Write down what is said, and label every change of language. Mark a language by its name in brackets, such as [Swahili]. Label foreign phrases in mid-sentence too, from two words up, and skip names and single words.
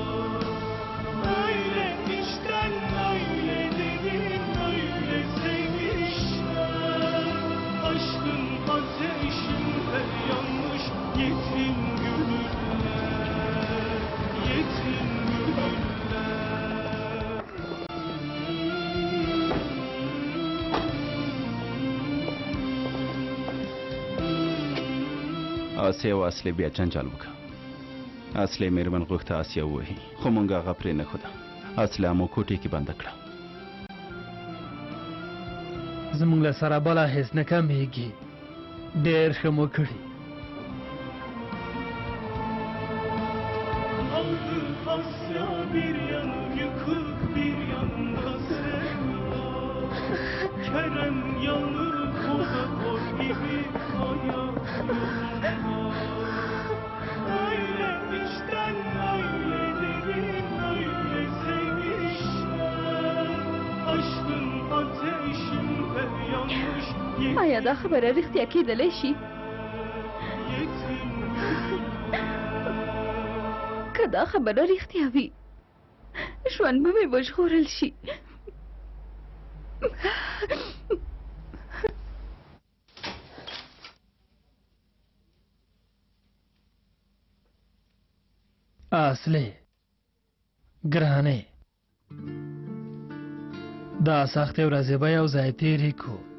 [Turkish] Öyle içten öyle derin öyle sevmişler. Aşkın ateşinde yanmış yetim gönüller, yetim gönüller. [Pashto] آسیا او اصلي بیا جنجال وکړه. اصلي مېرمن غوښته آسیا ووهي، خو موږ هغه پرې نه ښوده. اصلي مو کوټې کې بنده کړه. زموږ له سره بله هېڅ نه کمېږي، ډېر ښه مو کړي. [Turkish] Asya bir yanı yıkık, bir yanında sevda. Kerem yanık, o da kor gibi hayat yolunda. Öyle içten öyle derin öyle sevmişler. Aşkın ateşinde yanmış yetim. [Pashto] آیا دا خبره رښتیا کېدلی شي؟ که دا خبره رښتیا وي ژوند به مې وژغورل شي. اصلي ګرانې دا سختې ورځې به یو ځای تېرې کړو.